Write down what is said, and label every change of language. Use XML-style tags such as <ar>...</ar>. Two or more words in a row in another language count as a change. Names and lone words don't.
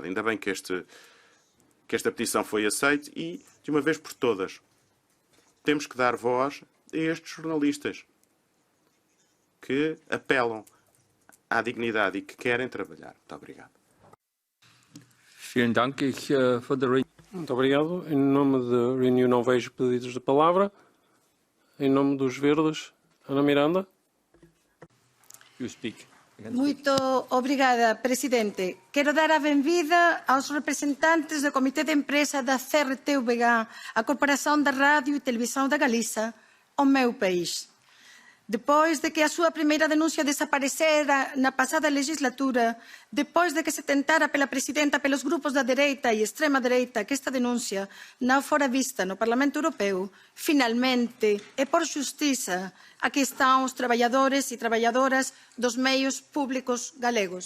<pt>Ainda bem que esta petição foi aceita e, de uma vez por todas, temos que dar voz a estes jornalistas que apelam à dignidade e que querem trabalhar. Muito obrigado.</pt> <de>Vielen Dank.</de> <pt>Muito obrigado. Em nome de Renew não vejo pedidos de palavra. Em nome dos Verdes, Ana Miranda.</pt> <en>You speak.</en> <pt>Muito obrigada, Presidente.</pt> <gl>Quero dar a benvida aos representantes do Comitê de Empresa da CRTVG, a Corporación da Radio e Televisão da Galiza, o meu país. Depois de que a súa primeira denuncia desaparecera na pasada legislatura, depois de que se tentara pela Presidenta, pelos grupos da dereita e extrema dereita que esta denuncia non fora vista no Parlamento Europeo, finalmente, e por xustiza, aquí están os traballadores e traballadoras dos meios públicos galegos.</gl>